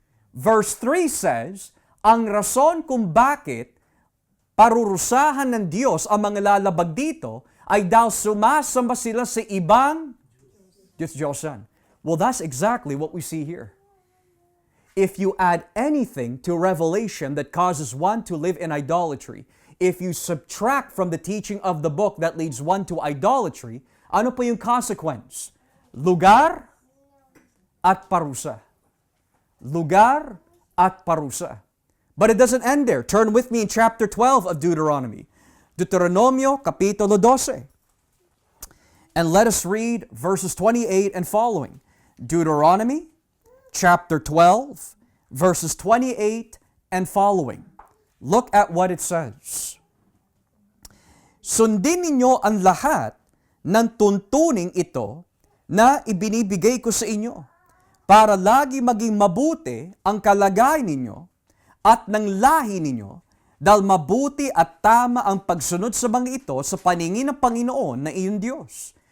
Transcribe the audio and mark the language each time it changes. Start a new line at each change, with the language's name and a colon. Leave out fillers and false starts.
English: Verse 3 says,
Filipino: ang rason kung bakit parurusahan ng Diyos ang mga lalabag dito ay dahil sumasamba sila sa ibang Diyosan.
English: Well, that's exactly what we see here. If you add anything to Revelation that causes one to live in idolatry, if you subtract from the teaching of the book that leads one to idolatry,
Filipino: ano po yung
English: consequence?
Filipino: Lugar at parusa. Lugar at parusa.
English: But it doesn't end there. Turn with me in chapter 12 of Deuteronomy.
Filipino: Deuteronomio Kapitulo 12.
English: And let us read verses 28 and following. Deuteronomy chapter 12, verses 28 and following. Look at what it says.
Filipino: Sundin ninyo ang lahat ng tuntuning ito na ibinibigay ko sa inyo para lagi maging mabuti ang kalagayan ninyo at ng lahi ninyo dahil mabuti at tama ang pagsunod sa mga ito sa paningin ng Panginoon na iyong Diyos.